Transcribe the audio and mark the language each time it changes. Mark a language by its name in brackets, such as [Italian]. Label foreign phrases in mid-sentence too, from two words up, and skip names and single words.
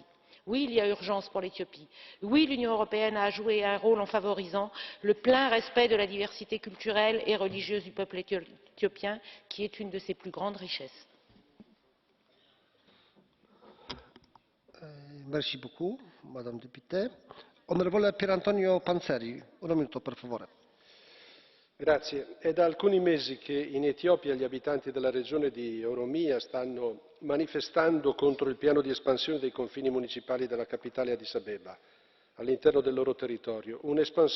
[French] Oui, il y a urgence pour l'Éthiopie. Oui, l'Union européenne a joué un rôle en favorisant le plein respect de la diversité culturelle et religieuse du peuple éthiopien, qui est une de ses plus grandes richesses. Merci beaucoup, Madame députée. [Italian] Onorevole Pierantonio Panzeri, un minuto, per favore. Grazie. È da alcuni mesi che in Etiopia gli abitanti della regione di Oromia stanno manifestando contro il piano di espansione dei confini municipali della capitale Addis Abeba all'interno del loro territorio.